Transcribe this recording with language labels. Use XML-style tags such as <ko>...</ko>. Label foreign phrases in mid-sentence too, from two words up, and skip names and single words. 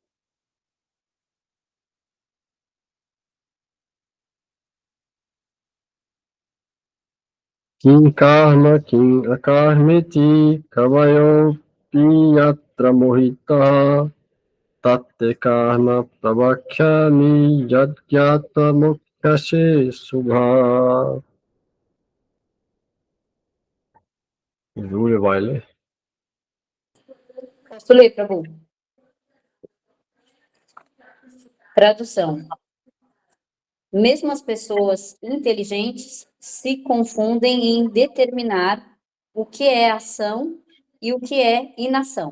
<sa>किं अकर्मेति कवयो अप्यत्र मोहिताः तत्ते कर्म प्रवक्ष्यामि यज्ज्ञात्वा मोक्ष्यसे अशुभात्.</sa> <pt>Júlia vai ler? Posso ler, Prabhu? Tradução. Mesmo as pessoas inteligentes se confundem em determinar o que é ação e o que é inação.</pt>